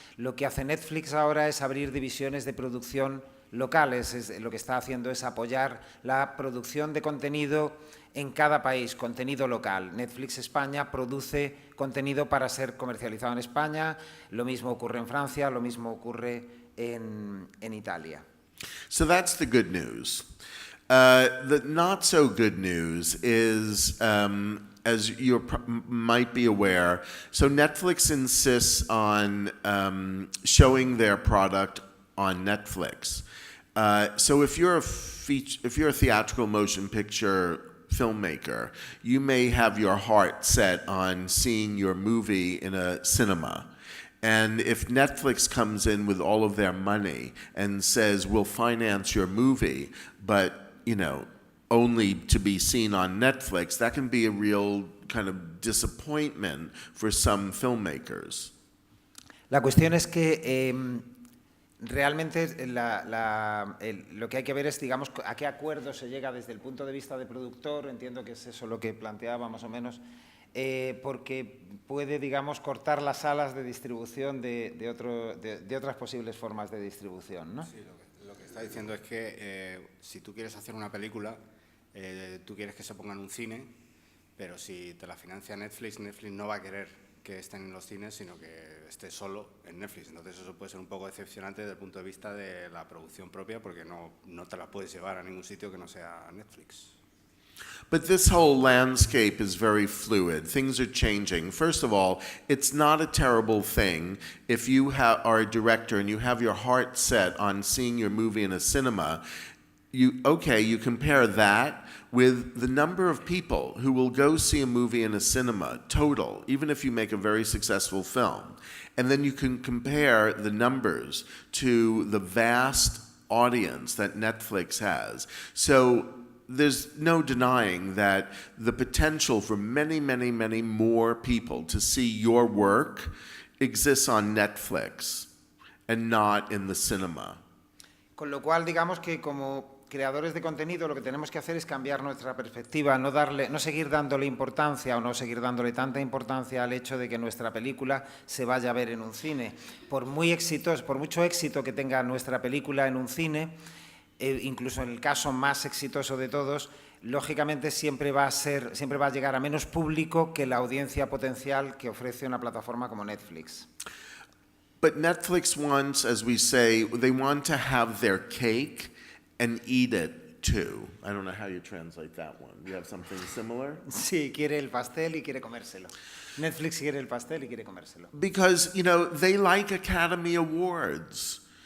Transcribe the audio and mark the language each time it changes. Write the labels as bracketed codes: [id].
[es] Lo que hace Netflix ahora es abrir divisiones de producción locales, lo que está haciendo es apoyar la producción de contenido en cada país, contenido local. Netflix España produce contenido para ser comercializado en España, lo mismo ocurre en Francia, lo mismo ocurre en Italia. [en] So that's the good news. The not so good news is, as you might be aware, so Netflix insists on showing their product on Netflix. So if you're a theatrical motion picture filmmaker, you may have your heart set on seeing your movie in a cinema. And if Netflix comes in with all of their money and says, we'll finance your movie, but, you know, only to be seen on Netflix, that can be a real kind of disappointment for some filmmakers. [es] La cuestión es que realmente lo que hay que ver es, digamos, a qué acuerdo se llega desde el punto de vista de productor. Entiendo que es eso lo que planteaba más o menos, porque puede, digamos, cortar las alas de distribución de otras posibles formas de distribución, ¿no? Sí, lo que está diciendo es que si tú quieres hacer una película, tú quieres que se ponga en un cine, pero si te la financia Netflix, Netflix no va a querer que estén en los cines, sino que esté solo en Netflix. Entonces eso puede ser un poco decepcionante desde el punto de vista de la producción propia, porque no te la puedes llevar a ningún sitio que no sea Netflix. [en] But this whole landscape is very fluid. Things are changing. First of all, it's not a terrible thing if you are a director and you have your heart set on seeing your movie in a cinema. You compare that with the number of people who will go see a movie in a cinema, total, even if you make a very successful film. And then you can compare the numbers to the vast audience that Netflix has. So there's no denying that the potential for many, many, many more people to see your work exists on Netflix and not in the cinema. [es] Con lo cual, digamos que como creadores de contenido lo que tenemos que hacer es cambiar nuestra perspectiva, no seguir dándole importancia o no seguir dándole tanta importancia al hecho de que nuestra película se vaya a ver en un cine. Por mucho éxito que tenga nuestra película en un cine, incluso en el caso más exitoso de todos, lógicamente siempre va a llegar a menos público que la audiencia potencial que ofrece una plataforma como Netflix. [en] But Netflix wants, as we say, they want to have their cake and eat it too. I don't know how you translate that one. Do you have something similar? [es] Sí, quiere el pastel y quiere comérselo. Netflix quiere el pastel y quiere comérselo. [en] Because, you know, they like Academy Awards.